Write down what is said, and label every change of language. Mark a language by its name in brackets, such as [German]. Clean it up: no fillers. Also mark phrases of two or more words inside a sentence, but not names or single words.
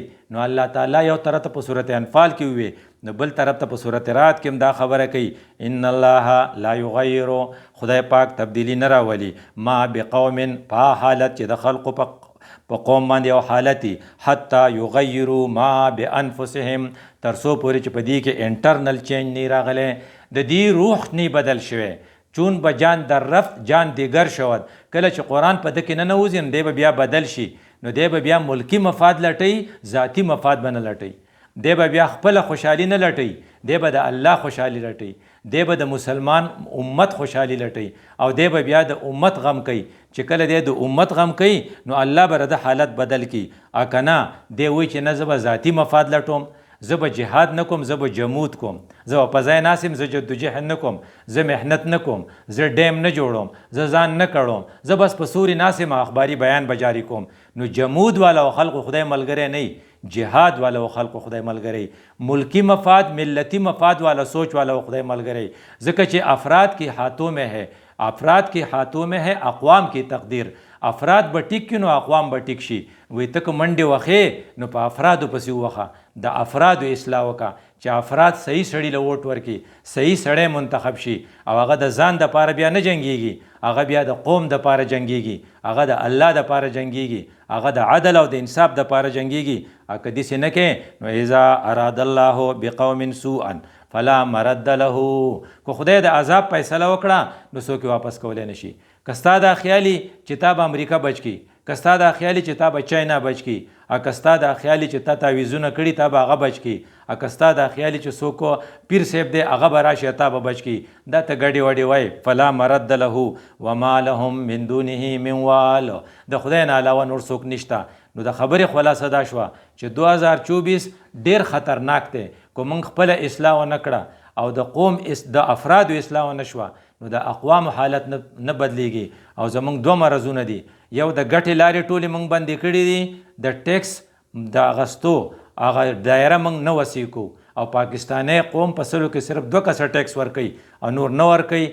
[Pashto] نو الله تعالی یو طرف ته په صورت انفال کې ووی، نو بل طرف ته په صورت رات کې هم دا خبره کوي [Arabic] ان الله لا یغیر، [Pashto] خدای پاک تبدیلی نه راولي [Arabic] ما بقوم [Pashto] په حالت چې د خلقو په قوم باندې یو حالتي [Arabic] حتی یغیروا ما بانفسهم، [Pashto] تر څو پورې چې په دې کې [English] internal change [Pashto] نه راغلی، د دې روح نه بدل شوی، [Persian] چون به جان در رفت جان دیگر شود. [Pashto] کله چې قرآن په ده کې نه نوځي نو دی به بیا بدل شي، نو دی به بیا ملکی مفاد لټوي، ذاتی مفاد به نه لټوي، دی به بیا خپله خوشحالي نه لټوي، دی به د الله خوشحالي لټوي، دی به د مسلمان امت خوشحالي لټوي، او دی به بیا د امت غم کوي. چې کله دی د امت غم کوي نو الله به د حالت بدل کي. که نه دی وایي چې نه زه به ذاتي مفاد لټوم، زه به جهاد نه کوم، زه به جمود کوم، زه به په ځای ناست یم، زه جدوجهد نه کوم، زه محنت نه کوم، زه ډیم نه جوړوم، زه ځان نه کړوم، زه بس په سوري ناست یم اخباري بیان به جاري کوم. نو جمود والا او خلقو خدای ملګری نه، جهاد والا و خلقو خدای ملګری، ملکی مفاد ملتی مفاد والا سوچ والا و خدای ملګری. [Urdu] ځکه چې افراد کی ہاتھوں میں ہے، افراد کی ہاتھوں میں ہے اقوام کی تقدیر. [Pashto] افراد به ټیک کي نو اقوام به ټیک شي. وایي ته که منډې وخې نو په افرادو پسې ووخه، د افرادو اصلاح وکړه چې افراد صحیح سړي له ووټ ورکړي، صحیح سړی منتخب شي، او هغه د ځان دپاره بیا نه جنګېږي، هغه بیا د قوم دپاره جنګېږي، هغه د الله دپاره جنګېږي، هغه د عدل او د انصاف دپاره جنګېږي. که داسې نه کوې نو [Arabic] اذا اراد الله بقوم سوءا فلا مرد له، [Pashto] که خدای د عذاب فیصله وکړه نو څوک واپس کولی نه شي. که ستا دا خیالي چې تا به امریکا بچ کړي، که ستا دا خیالي چې تا به چاینا بچ کړي، که ستا دا خیالي چې تا تعویضونه کړي تا به هغه بچ کړي، که ستا دا خیالي چې څوک پیر صاحب دی هغه به راشي تا به بچ کړي، دا ته ګډې وډې وایي. [Arabic] فلا مرد له وما لهم من دونه من وال، [Pashto] د خدای نه علاوه نور څوک نشته. نو د خبرې خلاصه دا شوه چې 2024 ډېر خطرناک دی. که موږ خپله اصلاح ونه کړه او د قوم د افرادو اصلاح ونه شوه نو د اقوامو حالت نه بدلیږي. او زموږ دوه مرضونه دي، یو د ګټې لارې ټولې موږ بندې کړي دي، د ټیکس د اخیستو هغه دایره موږ نه وسیع کوو، او پاکستانی قوم په سلو کې صرف 2 کسه ټیکس ورکوي او نور نه ورکوي.